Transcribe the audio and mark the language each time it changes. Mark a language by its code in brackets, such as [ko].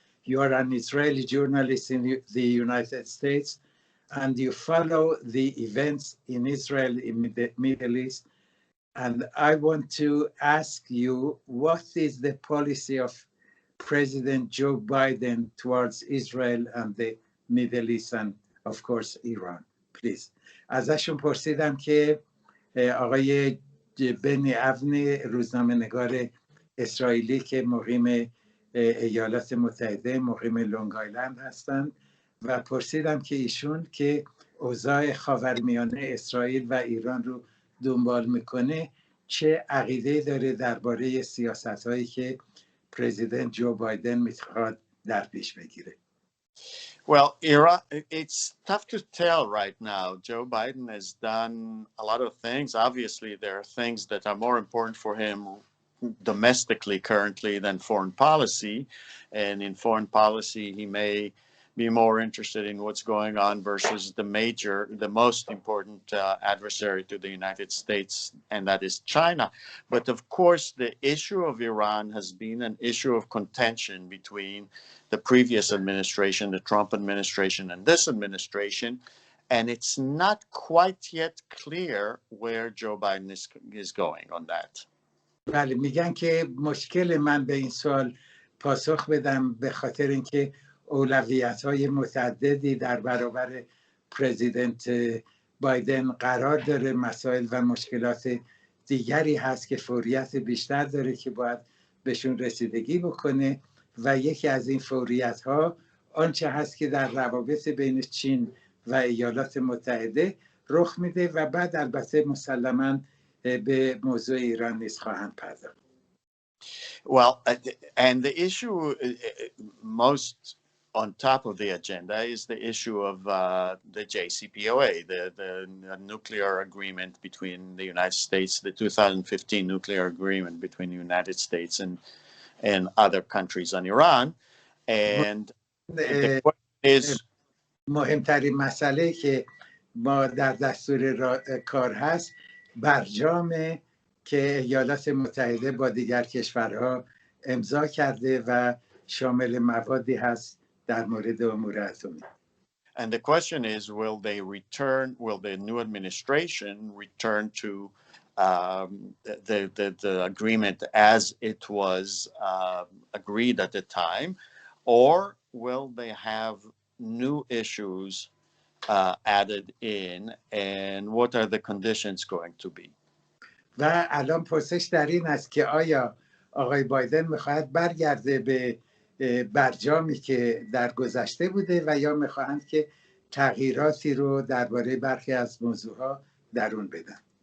[en] You are an Israeli journalist in the United States, and you follow the events in Israel, in the Middle East. And I want to ask you, what is the policy of President Joe Biden towards Israel and the Middle East and, of course, Iran? Please. [fa] ازشون پرسیدم که آقای بنی اونی، روزنامه نگار اسرائیلی که مقیم ایالات متحده، مقیم لونگ آیلند هستند، و پرسیدم که ایشون که اوضاع خاورمیانه اسرائیل و ایران رو دنبال میکنه چه عقیده داره درباره سیاست‌هایی که پرزیدنت جو بایدن میخواد در پیش بگیره. [en] Well, Iran, it's tough to tell right now. Joe Biden has done a lot of things. Obviously, there are things that are more important for him domestically currently than foreign policy. And in foreign policy, he may be more interested in what's going on versus the most important adversary to the United States, and that is China. But of course, the issue of Iran has been an issue of contention between the previous administration, the Trump administration, and this administration. And it's not quite yet clear where Joe Biden is going on that. [fa] بله، میگن که مشکل من به این سوال پاسخ بدم به خاطر اینکه اولویت‌های متعددی در برابر پرزیدنت بایدن قرار داره، مسائل و مشکلات دیگری هست که فوریت بیشتر داره که باید بهشون رسیدگی بکنه و یکی از این فوریت‌ها آنچه هست که در روابط بین چین و ایالات متحده رخ میده و بعد البته مسلماً به موضوع ایران نیز خواهند پرداخت. [en] Well, and the issue most on top of the agenda is the issue of the JCPOA, the nuclear agreement between the United States, the 2015 nuclear agreement between the United States and other countries on Iran. And the question is [fa] مهمترین مسئله که ما در دستور کار هست برجامه که ایالات متحده با دیگر کشورها امضا کرده و شامل موادی هست در مورد امور اتمی. [en] And the question is, will the new administration return to the agreement as it was agreed at the time, or will they have new issues added in, and what are the conditions going to be? [fa] و الان پرسش در این است که آیا آقای بایدن میخواهد برگرده به برجامی که در گذشته بوده و یا میخواهند که تغییراتی رو درباره برخی از موضوعها درون بدن.